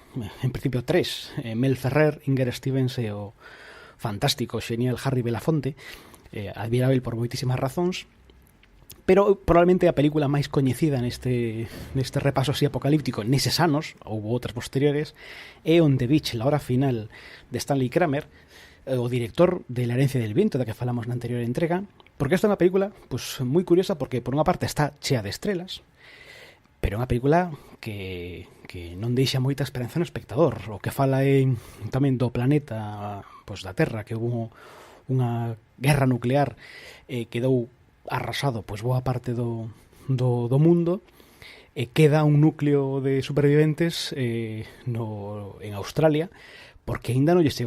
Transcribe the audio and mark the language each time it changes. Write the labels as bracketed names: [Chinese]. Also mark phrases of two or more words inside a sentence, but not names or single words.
[Galician] en principio, 3, Mel Ferrer, Inger Stevens e o fantástico, xenial Harry Belafonte, admirável por moitísimas razóns, pero probablemente a película máis coñecida neste repaso así apocalíptico neses anos, houve outras posteriores, é On the Beach, la hora final, de Stanley Kramer, o director de La herencia del viento, da que falamos na anterior entrega, porque esta é unha película pues, moi curiosa porque por unha parte está chea de estrelas, pero é unha película que non deixa moita esperanza no espectador. O que fala é tamén do planeta, pues, da Terra, que houve unha guerra nuclear quedou arrasado pois boa parte do mundo, e queda un núcleo de superviventes en Australia porque aínda non lle chegou